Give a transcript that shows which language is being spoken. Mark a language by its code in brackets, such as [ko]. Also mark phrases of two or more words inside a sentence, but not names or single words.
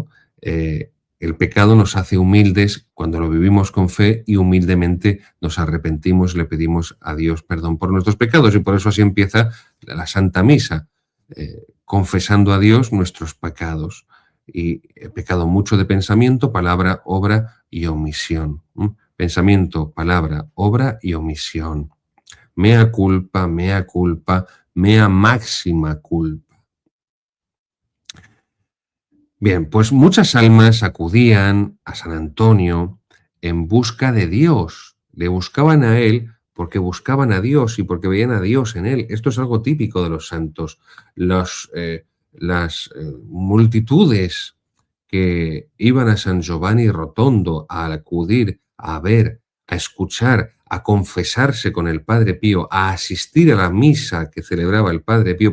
[es] El pecado nos hace humildes cuando lo vivimos con fe y humildemente nos arrepentimos y le pedimos a Dios perdón por nuestros pecados. Y por eso así empieza la Santa Misa, confesando a Dios nuestros pecados. Y he pecado mucho de pensamiento, palabra, obra y omisión. Pensamiento, palabra, obra y omisión. [la] Mea culpa, mea máxima culpa. [es] Bien, pues muchas almas acudían a San Antonio en busca de Dios. Le buscaban a él porque buscaban a Dios y porque veían a Dios en él. Esto es algo típico de los santos. Las multitudes que iban a San Giovanni Rotondo a acudir, a ver, a escuchar, a confesarse con el Padre Pío, a asistir a la misa que celebraba el Padre Pío.